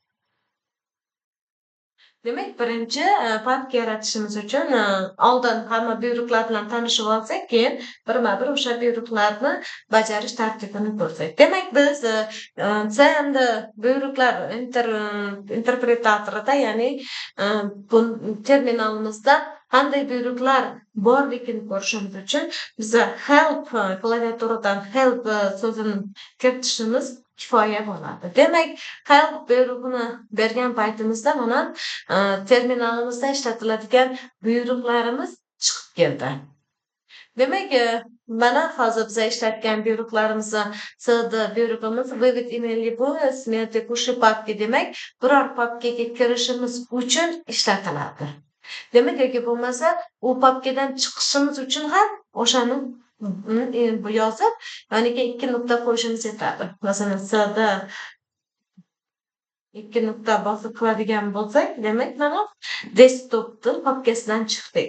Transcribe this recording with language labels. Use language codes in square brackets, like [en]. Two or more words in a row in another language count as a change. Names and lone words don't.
[uz] Demak, birinchi papka yaratishimiz uchun oldin hamma buyruqlar bilan tanishib olsak, keyin birma-bir o'sha buyruqlarni bajarish tartibini ko'rsak. Demak, biz cmd buyruqlar interpretatorida, ya'ni bu terminalimizda qanday buyruqlar borligini ko'rishimiz uchun biz help klaviaturadan help so'zini kiritishimiz kifoya bo'ladi. Demak, help buyrug'ini bergan paytimizda mana terminalimizda ishlatiladigan buyruqlarimiz chiqib keldi. Demak, mana hozir biz ishlatgan buyruqlarimizni cd buyrug'imiz вывод email-li smert tekushi papka demak, biror papkaga kirishimiz uchun ishlatiladi. Demak, yoki bo'lmasa, u papkadan chiqishimiz uchun ham o'shani yozib, yoniga 2 nuqta qo'yishimiz yetadi. Masalan, cd 2 nuqta bosib qiladigan bo'lsak, demak, mana desktopning papkasidan chiqdik.